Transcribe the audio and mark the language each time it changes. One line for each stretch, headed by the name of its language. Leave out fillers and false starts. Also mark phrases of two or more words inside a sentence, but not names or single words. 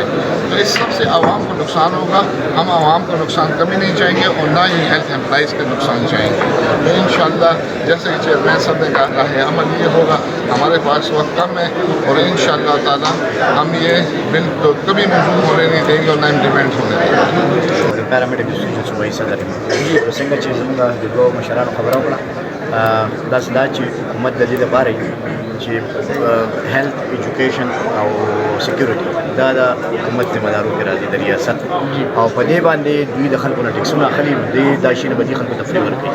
Hindi: तो इस सबसे आवाम को नुकसान होगा। हम आवाम को नुकसान कभी नहीं चाहेंगे और ना ही
English: health employees
Hindi: का नुकसान चाहेंगे। तो इंशाअल्लाह जैसे कि चेयरमैन साहब ने कहा है, अमल ये होगा। हमारे पास वक्त कम है और इंशाअल्लाह ताला हम ये बिल तो कभी मंजूर होने नहीं देंगे और ना इम्प्लीमेंट होने देंगे।
English: paramedical students
Hindi: वही सदर में
Pashto: څنګه چې زموږ د دوه مشرانو خبره وکړه داسې دا چې حکومت د دې لپاره چې
English: health education
Pashto: او سکیورټي دا د حکومت ذمہ دارو کې راځي د ریاست او په دې باندې دوی د خلکو نه ټیکسونه اخلي، دا شی نه به خلکو ته فری ورکوي.